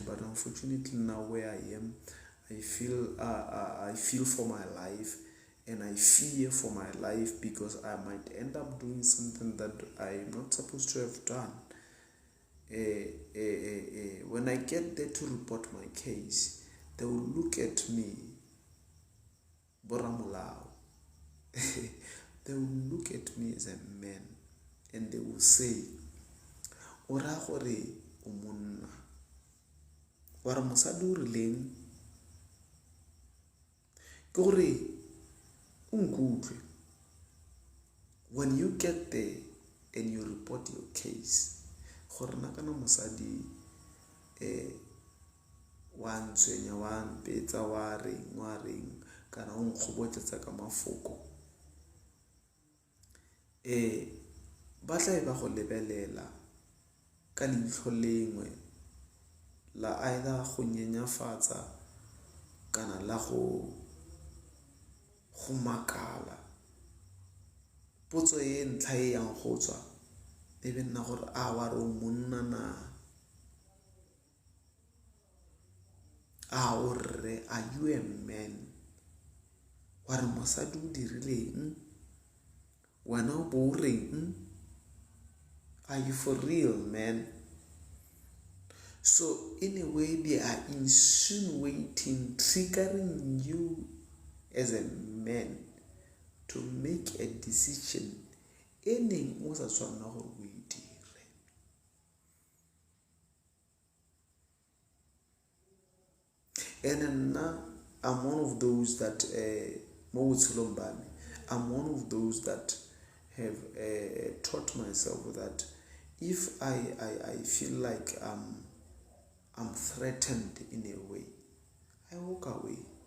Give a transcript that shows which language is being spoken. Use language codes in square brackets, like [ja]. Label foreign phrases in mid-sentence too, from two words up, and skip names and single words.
[en] But unfortunately, now where I am, I feel for my life, and I fear for my life, because I might end up doing something that I'm not supposed to have done. When I get there to report my case, they will look at me, Boramulao. They will look at me as a man, and they will say, [tn] Ora gore o monna, wa re mosadi o rileng, ke gore o nkutlwe. [en] When you get there and you report your case, [tn] gore na kana mosadi wa ntshwenya, wa mpetsa, wa reng kana o nkgobotsetsa ka mafoko, ba tla ba go lebelela ka leitlho lengwe la either go nyenyafatsa kana la go makala. Potso e ntlha e yang go tswa e be nna gore a wa re o monna na, a o rre, [en] are you a man? [tn] Wa re mosadi o dirileng, wena o bo reng? [en] Are you for real, man? So in a way, they are insinuating, triggering you as a man to make a decision. [tn] Any o sa tshwanela gore o e dire. [en] And now I'm one of those that I'm one of those that have taught myself that if I feel like I'm threatened in a way, I walk away.